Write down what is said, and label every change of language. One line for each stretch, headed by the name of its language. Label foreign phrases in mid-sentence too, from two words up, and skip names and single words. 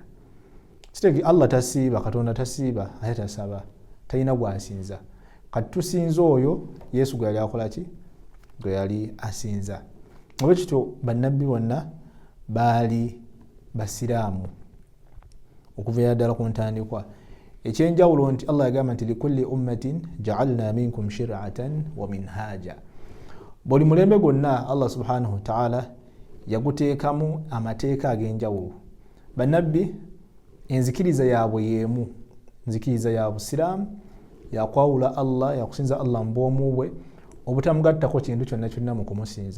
Ganda: Allah tasiiba, Katonda tasiiba ate tasaba, talina gwasinza. kati tusinza oyo Yesu gwe yali akola ki? gwe yali asinza. olwekityo bannabbi bonna baali basiraamu okuva ddala ku ntandikwa. ekyenjawulo nti Allah yagamba nti
Arabic: لكل أمة جعلنا منكم شرعة ومنهاجا.
Ganda: buli mulembe gwonna Allah
Arabic: سبحانه وتعالى
Ganda: yaguteekamu amateeka ag'enjawulo. bannabbi enzikiriza yaabwe y'emu, nzikiriza ya busiraamu, yakwawula Allah, yakusinza Allah mu bwomu bwe, obutamugattako kintu kyonna mu kumusinza.